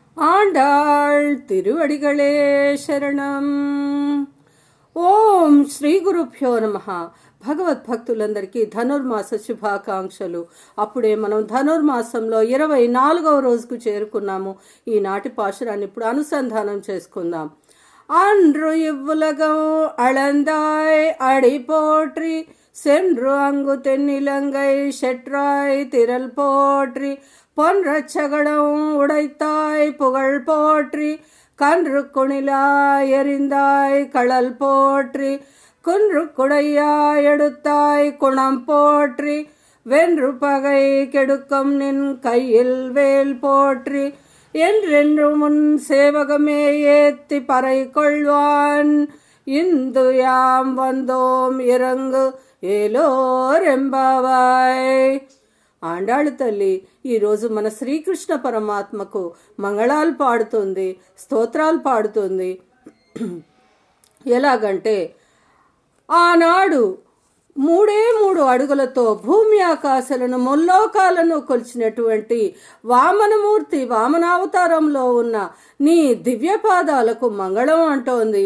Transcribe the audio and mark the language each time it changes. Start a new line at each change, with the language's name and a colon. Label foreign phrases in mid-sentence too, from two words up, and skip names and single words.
Tamil: ஆண்டாள் திருவடிகளே சரணம்.
Sanskrit: ॐ श्री गुरुभ्यो नमः.
Telugu: భగవద్భక్తులందరికీ ధనుర్మాస శుభాకాంక్షలు. అప్పుడే మనం ధనుర్మాసంలో 24వ రోజుకు చేరుకున్నాము. ఈనాటి పాశురాన్ని ఇప్పుడు అనుసంధానం చేసుకుందాం.
Tamil: அன்று இவ்வுலகம் அளந்தாய் அடி போற்றி சென்று அங்கு தென்னிலங்கை செற்றாய் திரள் போற்றி பொன்றச்சகடம் உடைத்தாய் புகழ் போற்றி கன்று குணிலாய் எறிந்தாய் களல் போற்றி குன்று குடையாய் எடுத்தாய் குணம் போற்றி வென்று பகை கெடுக்கும் நின் கையில் வேல் போற்றி என்றென்று முன் சேவகமே ஏத்தி பறை கொள்வான் இந்து யாம் வந்தோம் இறங்கு ఏలోరెంబావాయ్.
Telugu: ఆండాళ్ తల్లి ఈరోజు మన శ్రీకృష్ణ పరమాత్మకు మంగళాలు పాడుతుంది, స్తోత్రాలు పాడుతుంది. ఎలాగంటే ఆనాడు 3 అడుగులతో భూమి ఆకాశాలను ముల్లోకాలను కొలిచినటువంటి వామనమూర్తి వామనావతారంలో ఉన్న నీ దివ్యపాదాలకు మంగళం అంటోంది.